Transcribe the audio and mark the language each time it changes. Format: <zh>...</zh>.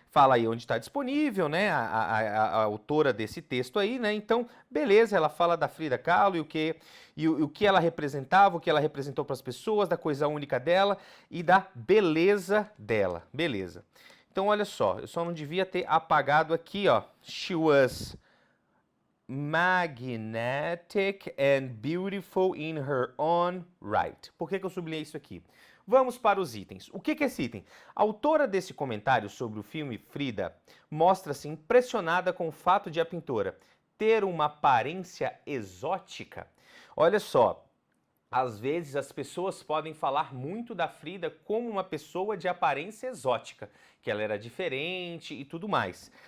<pt>Fala aí onde está disponível, né? A autora desse texto aí, né? Então, beleza, ela fala da Frida Kahlo e o que ela representava, o que ela representou para as pessoas, da coisa única dela e da beleza dela. Beleza. Então, olha só, eu só não devia ter apagado aqui, ó.</pt> <en>She was magnetic and beautiful in her own right.</en> <pt>Por que eu sublinhei isso aqui? Vamos para os itens. O que é esse item? A autora desse comentário sobre o filme Frida mostra-se impressionada com o fato de a pintora ter uma aparência exótica. Olha só, às vezes as pessoas podem falar muito da Frida como uma pessoa de aparência exótica, que ela era diferente e tudo mais.</pt>